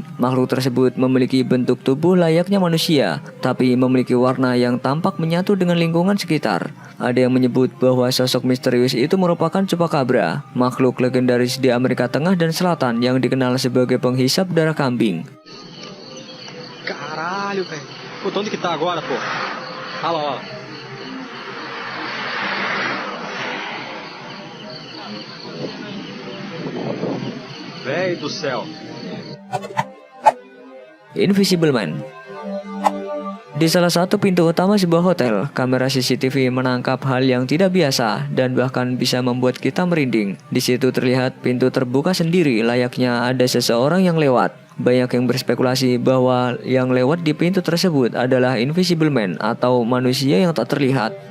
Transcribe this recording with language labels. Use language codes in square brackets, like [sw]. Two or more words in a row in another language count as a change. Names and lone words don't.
[id] Makhluk tersebut memiliki bentuk tubuh layaknya manusia, tapi memiliki warna yang tampak menyatu dengan lingkungan sekitar. Ada yang menyebut bahwa sosok misterius itu merupakan chupacabra, makhluk legendaris di Amerika Tengah dan Selatan yang dikenal sebagai penghisap darah kambing. [pt] Caralho, velho. Pô, onde que tá agora, pô? Olha lá. Véi do céu. Invisible Man. [id] Di salah satu pintu utama sebuah hotel, kamera CCTV menangkap hal yang tidak biasa dan bahkan bisa membuat kita merinding. Di situ terlihat pintu terbuka sendiri layaknya ada seseorang yang lewat. Banyak yang berspekulasi bahwa yang lewat di pintu tersebut adalah Invisible Man atau manusia yang tak terlihat.